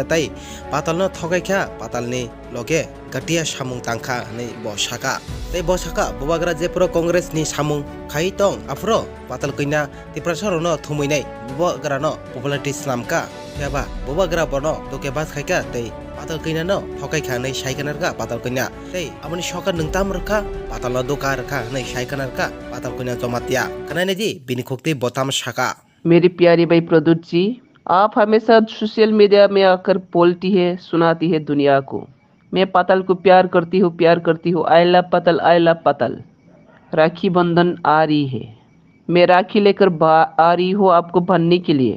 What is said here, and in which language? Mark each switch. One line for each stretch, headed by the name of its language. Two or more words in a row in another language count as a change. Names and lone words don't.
Kok Borok: tai patal no thogaikha patalni loge gatia samung tangkha hini bosaka tei bosaka bubagra jepro congress ni samung khai tong afro patal kuina tiprasar no thumuinai bubagra no popularity islamka yaba bubagra bono dokebas khaika tei patal kuina no thokai khanai saikanar ka patal kuina tei amani sokar nungtam rakha patal no dokar kha nei saikanar ka patal kuina jomatia kanai ji bini khokti botam saka
Hindi: मेरी प्यारी भाई प्रदुत जी, आप हमेशा
English: social media
Hindi: में आकर बोलती है, सुनाती है दुनिया को। मैं पातल को प्यार करती हूँ।
English: I love Patal, I love Patal.
Hindi: राखी बंधन आ रही है। मैं राखी लेकर आ रही हूँ आपको बांधने के लिए।